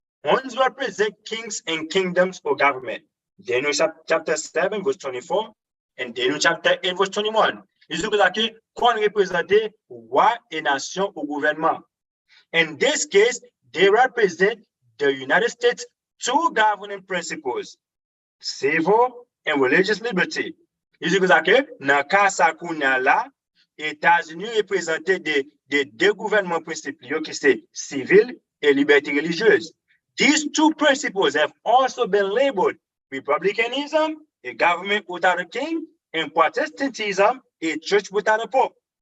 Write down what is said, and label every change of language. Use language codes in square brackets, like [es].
[en] Horns represent kings and kingdoms or government. Daniel chapter 7, verse 24, and Daniel chapter 8, verse 21. [fr] Il dit que qu'on représentait roi et nation au gouvernement. [en] In this case, they represent the United States' two governing principles, civil and religious liberty. [fr] Il dit que dans le cas là, États-Unis représentaient des deux gouvernements principaux qui sont civil et liberté religieuse. [en] These two principles have also been labeled republicanism, a government without a king, and Protestantism, a church without a pope.